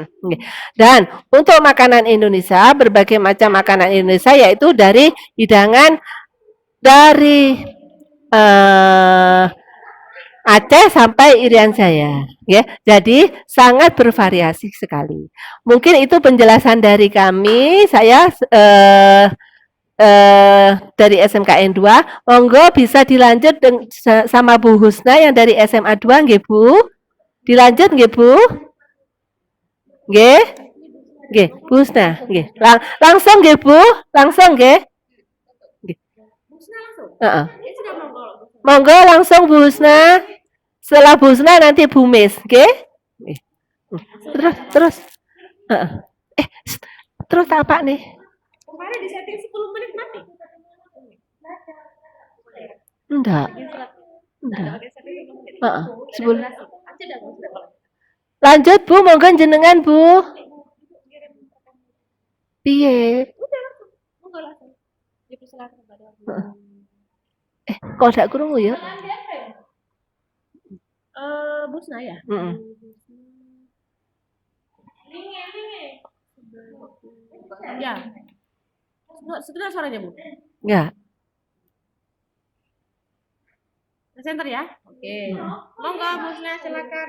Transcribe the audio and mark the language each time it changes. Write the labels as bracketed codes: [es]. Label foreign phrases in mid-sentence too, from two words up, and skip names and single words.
[id] Dan untuk makanan Indonesia berbagai macam makanan Indonesia yaitu dari hidangan dari Aceh sampai Irian Jaya, ya. Jadi sangat bervariasi sekali. Mungkin itu penjelasan dari kami. Saya dari SMKN 2. Monggo bisa dilanjut sama Bu Husna yang dari SMA 2, [jv] nggih Bu. Dilanjut nggih Bu? Nggih? Nggih, Bu Husna, nggih. Langsung nggih Bu? Langsung nggih? Nggih. Heeh. [id] Monggo langsung Bu Husna. Setelah Bu Husna nanti Bu Mis, [jv] nggih? Nggih. [id] Terus. Heeh. Terus apa nih? Kemarin di setting 10 menit mati. Enggak. Heeh. 10. Lanjut Bu, [jv] monggo jenengan [id] Bu. [jv] Piye? Kok gak krungu ya? [id] Busna ya? Ya. Sebentar suaranya, Bu. Enggak. Center ya? Oke. Monggo, Busna silakan.